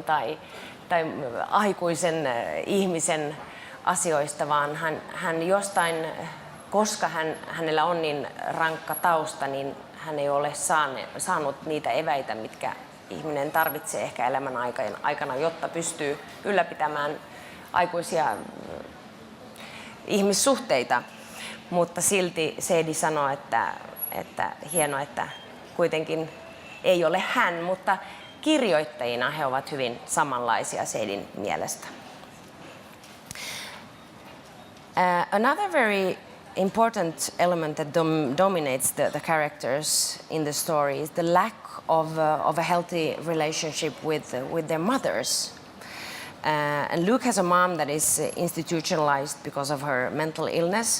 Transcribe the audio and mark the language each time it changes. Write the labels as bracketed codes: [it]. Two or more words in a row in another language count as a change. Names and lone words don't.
[fi] tai aikuisen ihmisen asioista, vaan hän jostain, koska hänellä on niin rankka tausta, niin hän ei ole saanut niitä eväitä, mitkä ihminen tarvitsee ehkä elämän aikana, jotta pystyy ylläpitämään aikuisia ihmissuhteita. Mutta silti Sadie sanoo, että hienoa, että kuitenkin ei ole hän, mutta kirjoittajina he ovat hyvin samanlaisia Sadien mielestä. [en] Another very important element that dominates the characters in the story is the lack of a healthy relationship with their mothers. And Luke has a mom that is institutionalized because of her mental illness.